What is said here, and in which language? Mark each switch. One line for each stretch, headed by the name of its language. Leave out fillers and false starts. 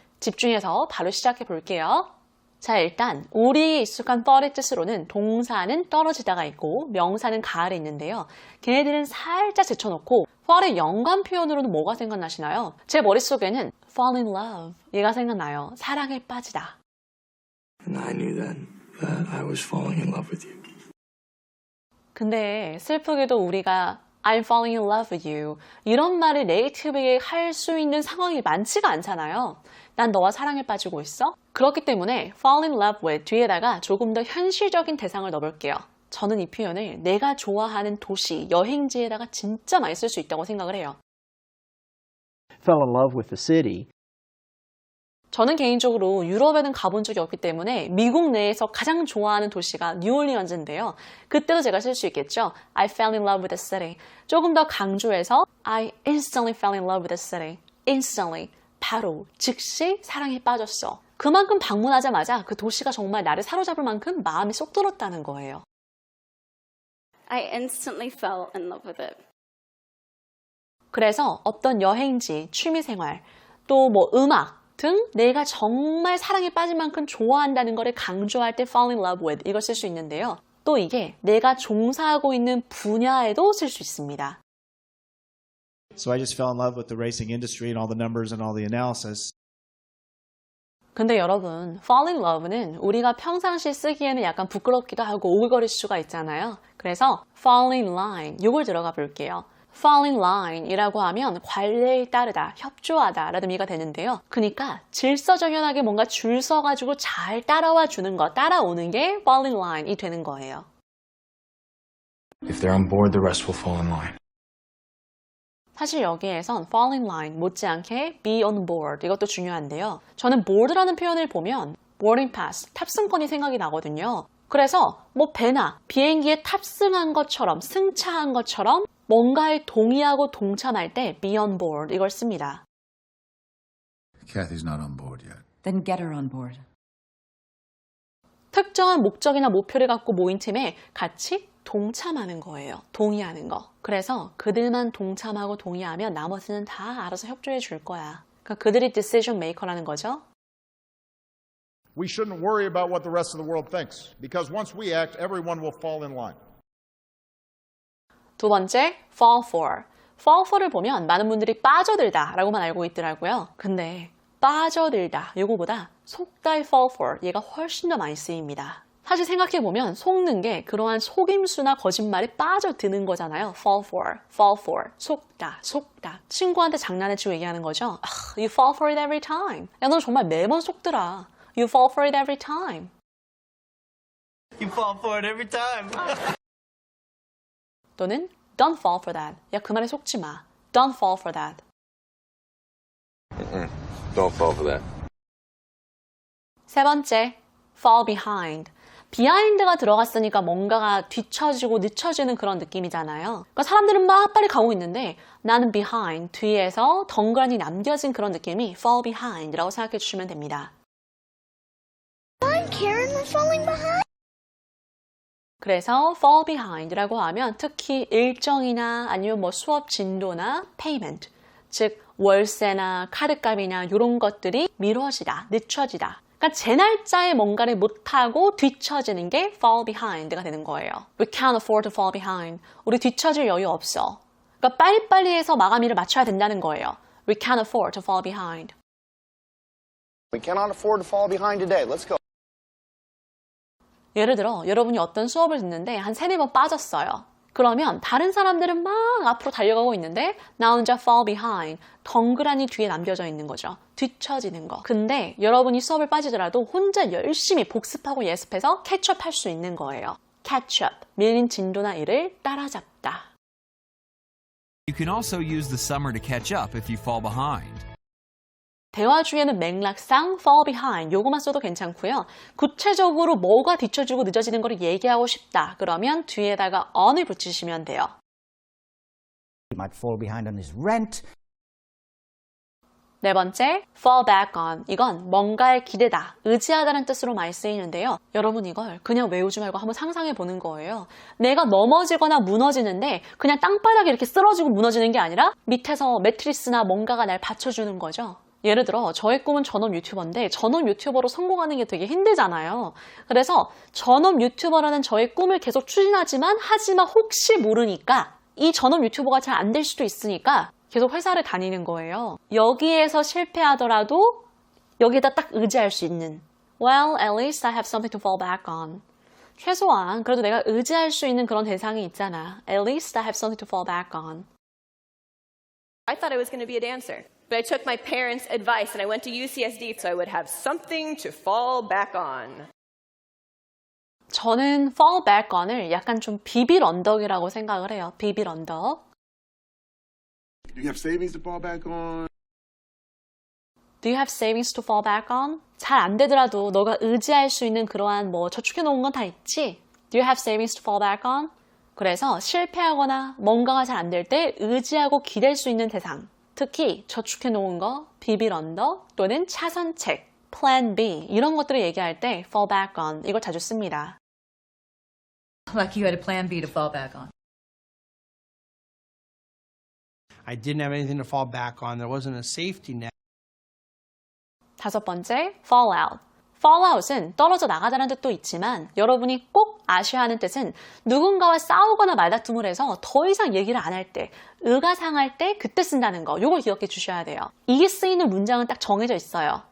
Korean: 집중해서 바로 시작해 볼게요. 자, 일단 우리에게 익숙한 fall의 뜻으로는 동사는 떨어지다가 있고 명사는 가을에 있는데요. 걔네들은 살짝 제쳐놓고 fall의 연관 표현으로는 뭐가 생각나시나요? 제 머릿속에는 fall in love 얘가 생각나요. 사랑에 빠지다.
English: And I knew then that I was falling in love with you.
Korean: 근데 슬프게도 우리가
English: I'm falling in love with you
Korean: 이런 말을 네이티브에게 할 수 있는 상황이 많지가 않잖아요. 난 너와 사랑에 빠지고 있어? 그렇기 때문에 fall in love with 뒤에다가 조금 더 현실적인 대상을 넣어볼게요. 저는 이 표현을 내가 좋아하는 도시, 여행지에다가 진짜 많이 쓸 수 있다고 생각을 해요.
English: Fell in love with the city.
Korean: 저는 개인적으로 유럽에는 가본 적이 없기 때문에 미국 내에서 가장 좋아하는 도시가 뉴올리언즈인데요. 그때도 제가 쓸 수 있겠죠.
English: I fell in love with the city.
Korean: 조금 더 강조해서
English: I instantly fell in love with the city. Instantly.
Korean: 바로, 즉시 사랑에 빠졌어. 그만큼 방문하자마자 그 도시가 정말 나를 사로잡을 만큼 마음이 쏙 들었다는 거예요.
English: I instantly fell in love with it.
Korean: 그래서 어떤 여행지, 취미생활, 또 뭐 음악 등 내가 정말 사랑에 빠질 만큼 좋아한다는 것을 강조할 때 fall in love with 이걸 쓸 수 있는데요. 또 이게 내가 종사하고 있는 분야에도 쓸 수 있습니다.
English: So I just fell in love with the racing industry and all the numbers and all the analysis.
Korean: 근데 여러분, fall in love는 우리가 평상시 쓰기에는 약간 부끄럽기도 하고 오글거릴 수가 있잖아요. 그래서 fall in line 이걸 들어가 볼게요. fall in line 이라고 하면 관례에 따르다, 협조하다 라는 의미가 되는데요. 그러니까 질서정연하게 뭔가 줄 서가지고 잘 따라와 주는 거, 따라오는 게 fall in line이 되는 거예요.
English: If they're on board, the rest will fall in line.
Korean: 사실 여기에선 fall in line 못지않게 be on board 이것도 중요한데요. 저는 board라는 표현을 보면 boarding pass, 탑승권이 생각이 나거든요. 그래서 뭐 배나 비행기에 탑승한 것처럼 승차한 것처럼 뭔가에 동의하고 동참할 때 be on board 이걸 씁니다.
English: Kathy's not on board yet. Then get her on board.
Korean: 특정한 목적이나 목표를 갖고 모인 팀에 같이 동참하는 거예요. 동의하는 거. 그래서 그들만 동참하고 동의하면 나머지는 다 알아서 협조해 줄 거야. 그러니까 그들이 decision maker라는 거죠.
English: We shouldn't worry about what the rest of the world thinks, because once we act, everyone will fall in line.
Korean: 두 번째, fall for. fall for를 보면 많은 분들이 빠져들다 라고만 알고 있더라고요. 근데 빠져들다 이거보다 속다의 fall for 얘가 훨씬 더 많이 쓰입니다. 사실 생각해보면 속는 게 그러한 속임수나 거짓말에 빠져드는 거잖아요. fall for, 속다, 속다. 친구한테 장난해치고 얘기하는 거죠.
English: You fall for it every time.
Korean: 야, 너 정말 매번 속더라.
English: You fall for it every time. You fall for it every time.
Korean: 또는
English: don't fall for that.
Korean: 야, 그 말에 속지 마.
English: Don't fall for that. Don't fall for that.
Korean: 세 번째, fall behind. behind가 들어갔으니까 뭔가가 뒤처지고 늦춰지는 그런 느낌이잖아요. 그러니까 사람들은 막 빨리 가고 있는데 나는 behind, 뒤에서 덩그러니 남겨진 그런 느낌이 fall behind라고 생각해 주시면 됩니다.
English: I'm Karen, we're falling behind.
Korean: 그래서 fall behind라고 하면 특히 일정이나 아니면 뭐 수업 진도나 payment, 즉 월세나 카드값이나 이런 것들이 미뤄지다, 늦춰지다. 그러니까 제 날짜에 뭔가를 못하고 뒤처지는 게 fall behind가 되는 거예요.
English: We can't afford to fall behind.
Korean: 우리 뒤처질 여유 없어. 그러니까 빨리빨리 해서 마감일을 맞춰야 된다는 거예요.
English: We can't afford to fall behind. We cannot afford to fall behind today. Let's go.
Korean: 예를 들어 여러분이 어떤 수업을 듣는데 한 3-4번 빠졌어요. 그러면 다른 사람들은 막 앞으로 달려가고 있는데 나 혼자 fall behind, 덩그러니 뒤에 남겨져 있는 거죠. 뒤처지는 거. 근데 여러분이 수업을 빠지더라도 혼자 열심히 복습하고 예습해서 캐치업 할 수 있는 거예요. catch up, 밀린 진도나 일을 따라잡다.
English: You can also use the summer to catch up if you fall behind.
Korean: 대화 중에는 맥락상 fall behind 요거만 써도 괜찮고요. 구체적으로 뭐가 뒤처지고 늦어지는 거를 얘기하고 싶다. 그러면 뒤에다가 on을 붙이시면 돼요.
English: He might fall behind on his rent.
Korean: 네 번째, fall back on. 이건 뭔가에 기대다, 의지하다는 뜻으로 많이 쓰이는데요. 여러분 이걸 그냥 외우지 말고 한번 상상해 보는 거예요. 내가 넘어지거나 무너지는데 그냥 땅바닥에 이렇게 쓰러지고 무너지는 게 아니라 밑에서 매트리스나 뭔가가 날 받쳐주는 거죠. 예를 들어 저의 꿈은 전업 유튜버인데 전업 유튜버로 성공하는 게 되게 힘들잖아요. 그래서 전업 유튜버라는 저의 꿈을 계속 추진하지만 하지만 혹시 모르니까 이 전업 유튜버가 잘 안 될 수도 있으니까 계속 회사를 다니는 거예요. 여기에서 실패하더라도 여기에다 딱 의지할 수 있는
English: Well, at least I have something to fall back on.
Korean: 최소한 그래도 내가 의지할 수 있는 그런 대상이 있잖아.
English: At least I have something to fall back on. I thought I was going to be a dancer, but I took my parents' advice and I went to UCSD so I would have something to fall back on.
Korean: 저는 fall back on을 약간 좀 비빌 언덕이라고 생각을 해요. 비빌 언덕.
English: Do you have savings to fall back on? Do you have savings to fall back on?
Korean: 잘 안 되더라도 너가 의지할 수 있는 그러한 뭐 저축해 놓은 건 다 있지?
English: Do you have savings to fall back on?
Korean: 그래서 실패하거나 뭔가가 잘 안 될 때 의지하고 기댈 수 있는 대상. 특히 저축해 놓은 거, 비빌 언덕 또는 차선책, plan B 이런 것들을 얘기할 때 fall back on 이걸 자주 씁니다.
English: Like you had a plan B to fall back on. I didn't have anything to fall back on. There wasn't a safety net.
Korean: 다섯 번째, fall out. fall out은 떨어져 나가다는 뜻도 있지만 여러분이 꼭 아셔야 하는 뜻은 누군가와 싸우거나 말다툼을 해서 더 이상 얘기를 안 할 때, 의가 상할 때 그때 쓴다는 거. 이걸 기억해 주셔야 돼요. 이게 쓰이는 문장은 딱 정해져 있어요.